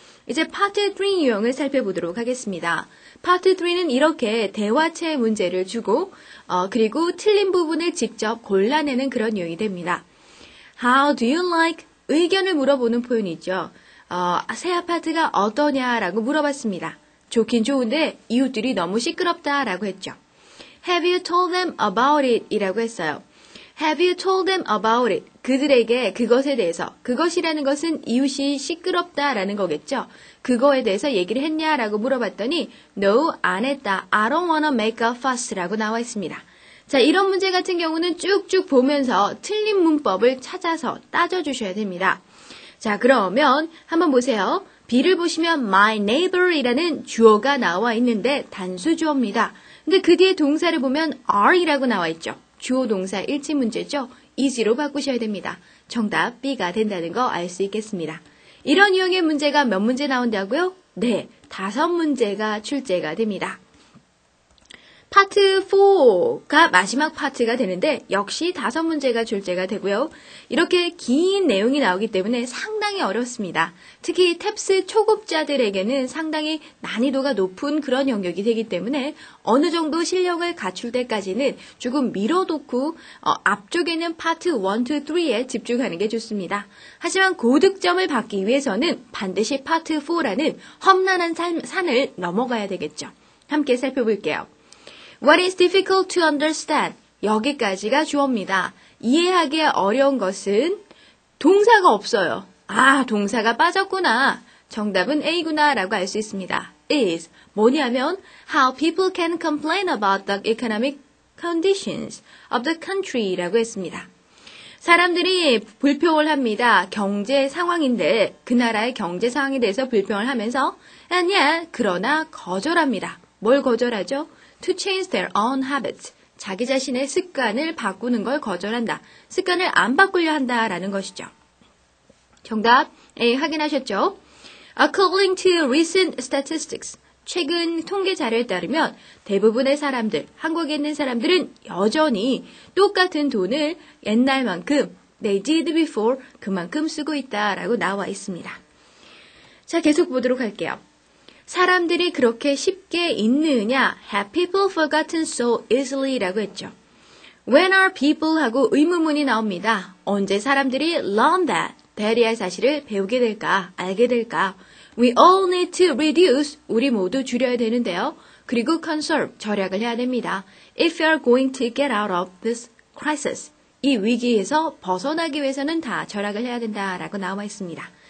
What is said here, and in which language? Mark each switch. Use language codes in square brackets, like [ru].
[ko] 이제 파트 3 유형을 살펴보도록 하겠습니다. 파트 3는 이렇게 대화체 문제를 주고 그리고 틀린 부분을 직접 골라내는 그런 유형이 됩니다. [en] How do you like? [ko] 의견을 물어보는 표현이죠. 새 아파트가 어떠냐라고 물어봤습니다. 좋긴 좋은데 이웃들이 너무 시끄럽다라고 했죠. [en] Have you told them about it? [ko] 이라고 했어요. [en] Have you told them about it? [ko] 그들에게 그것에 대해서, 그것이라는 것은 이웃이 시끄럽다라는 거겠죠. 그거에 대해서 얘기를 했냐라고 물어봤더니 [en] No, [ko] 안 했다. [en] I don't wanna make a fuss [ko] 라고 나와 있습니다. 자, 이런 문제 같은 경우는 쭉쭉 보면서 틀린 문법을 찾아서 따져주셔야 됩니다. 자, 그러면 한번 보세요. B를 보시면 my neighbor이라는 주어가 나와 있는데 단수 주어입니다. 근데 그 뒤에 동사를 보면 are이라고 나와 있죠. 주어 동사 일치 문제죠. is로 바꾸셔야 됩니다. 정답 B가 된다는 거 알 수 있겠습니다. 이런 유형의 문제가 몇 문제 나온다고요? 네, 5문제가 출제가 됩니다. 파트 4가 마지막 파트가 되는데 역시 5문제가 출제가 되고요. 이렇게 긴 내용이 나오기 때문에 상당히 어렵습니다. 특히 탭스 초급자들에게는 상당히 난이도가 높은 그런 영역이 되기 때문에 어느 정도 실력을 갖출 때까지는 조금 미뤄놓고 앞쪽에 있는 파트 1, 2, 3에 집중하는 게 좋습니다. 하지만 고득점을 받기 위해서는 반드시 파트 4라는 험난한 산을 넘어가야 되겠죠. 함께 살펴볼게요. [en] What is difficult to understand? [ko] 여기까지가 주어입니다. 이해하기 어려운 것은 동사가 없어요. 아, 동사가 빠졌구나. 정답은 A구나 라고 알 수 있습니다. [en] is [ko] 뭐냐면 [en] how people can complain about the economic conditions of the country [ko] 라고 했습니다. 사람들이 불평을 합니다. 경제 상황인데 그 나라의 경제 상황에 대해서 불평을 하면서 아니야, 그러나 거절합니다. 뭘 거절하죠? [en] To change their own habits. [ko] 자기 자신의 습관을 바꾸는 걸 거절한다. 습관을 안 바꾸려 한다라는 것이죠. 정답 A 확인하셨죠? [en] According to recent statistics. [ko] 최근 통계 자료에 따르면 대부분의 사람들, 한국에 있는 사람들은 여전히 똑같은 돈을 옛날만큼 [en] they did before [ko] 그만큼 쓰고 있다라고 나와 있습니다. 자, 계속 보도록 할게요. 사람들이 그렇게 쉽게 잊느냐? [en] Have people forgotten so easily? [ko] 라고 했죠. [en] When are people [ko] 하고 의문문이 나옵니다. 언제 사람들이 [en] learn that? [ko] 대리할 사실을 배우게 될까? 알게 될까? [en] We all need to reduce. [ko] 우리 모두 줄여야 되는데요. 그리고 [en] conserve. [ko] 절약을 해야 됩니다. [en] If you are going to get out of this crisis. [ko] 이 위기에서 벗어나기 위해서는 다 절약을 해야 된다라고 나와 있습니다.